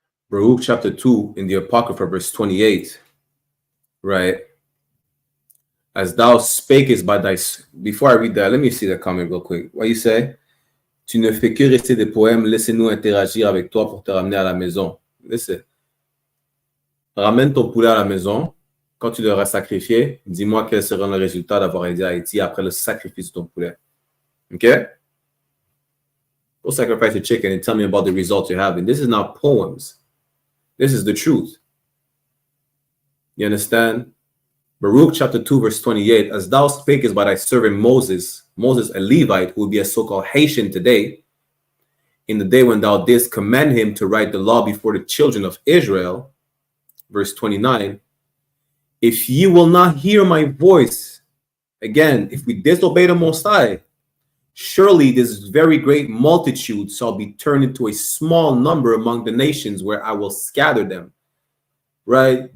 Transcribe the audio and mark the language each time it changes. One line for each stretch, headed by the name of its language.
English: Baruch chapter 2 in the Apocrypha, verse 28, right? As thou spakest by thy... Before I read that, let me see the comment real quick. What you say?
French: Tu ne fais que rester des poèmes, laissez-nous interagir avec toi pour te ramener à la maison.
English: Listen.
French: Ramène ton poulet à la maison. Quand tu l'auras sacrifié, dis-moi quel sera le résultat d'avoir aidé Haïti après le sacrifice de ton poulet.
English: Okay? Go sacrifice a chicken and tell me about the results you're having. This is not poems. This is the truth. You understand? Baruch chapter 2, verse 28, as thou spakest by thy servant Moses, Moses a Levite, who would be a so-called Haitian today, in the day when thou didst command him to write the law before the children of Israel, verse 29, if ye will not hear my voice, again, if we disobey the Most High, surely this very great multitude shall be turned into a small number among the nations where I will scatter them. Right?